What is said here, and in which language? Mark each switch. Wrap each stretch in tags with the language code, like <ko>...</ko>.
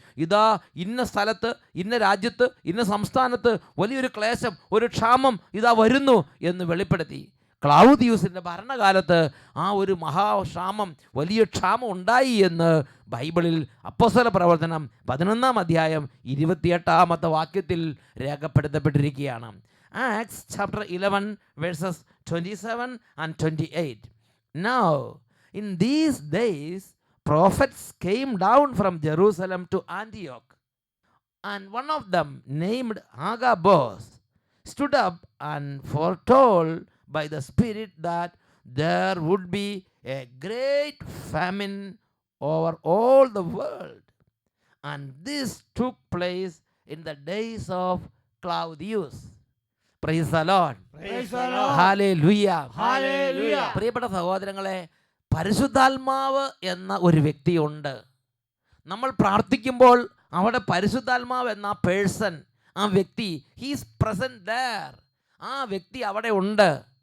<ml>ഇതാ ഇന്ന സ്ഥലത്ത്, ഇന്ന രാജ്യത്ത്, ഇന്ന സംസ്ഥാനത്ത് വലിയൊരു ക്ലേശം, ഒരു ക്ഷാമം ഇതാ വരുന്നു എന്ന് വെളിപ്പെടുത്തി. ക്ലൗദിയൂസിൻ്റെ ഭരണകാലത്ത് ആ ഒരു മഹാക്ഷാമം, വലിയ ക്ഷാമം ഉണ്ടായി എന്ന് ബൈബിളിൽ അപ്പോസ്തല പ്രവർത്തനം 11-ാം അധ്യായം 28-ാമത്തെ വാക്യത്തിൽ രേഖപ്പെടുത്തപ്പെട്ടിരിക്കുകയാണ്.</ml> <en>Acts chapter 11 verses 27 and 28. Now, in these days, prophets came down from Jerusalem to Antioch, and one of them, named Agabus, stood up and foretold by the Spirit that there would be a great famine over all the world. And this took place in the days of Claudius. Praise the Lord. Praise the Lord. Hallelujah. Hallelujah.</en> <ml>പ്രിയപ്പെട്ട സഹോദരങ്ങളെ, പരിശുദ്ധാത്മാവ് എന്ന ഒരു വ്യക്തിയുണ്ട്. നമ്മൾ പ്രാർത്ഥിക്കുമ്പോൾ അവിടെ പരിശുദ്ധാത്മാവ് എന്ന പേഴ്സൺ, ആ വ്യക്തി,</ml> <en>He's present there.</en> <ml>ആ വ്യക്തി അവിടെ ഉണ്ട്.</ml>